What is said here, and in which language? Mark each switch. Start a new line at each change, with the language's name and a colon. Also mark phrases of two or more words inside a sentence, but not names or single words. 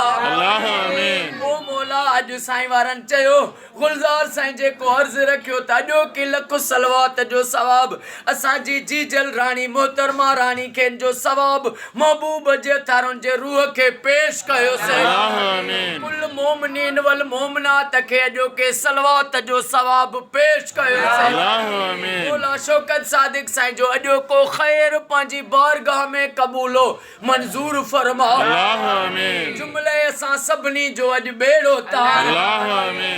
Sindhi: अल्लाह आमीन। ओ मौला अॼु साईं वारनि चयो गुलज़ार साईं जेको अर्ज़ु रखियो त अॼो की लख सलवात जो सवाब असांजी जीजल राणी मोहतरमा राणी खेनि जो सवाब महबूब जे थारुनि जे रूह खे पेश कयोसीं अल्लाह आमीन। कुल मोमिनीन वल मोमिनात खे अॼो के सलवात जो सवाब पेश कयोसीं अल्लाह आमीन। मौला शौकत सादिक साईं जो अॼो को ख़ैर पंहिंजी बारगाह में क़बूलो मंज़ूर फरमा अल्लाह आमीन। जुमिले असां सभिनी जो अॼु बेड़ो तार अल्लाह आमीन।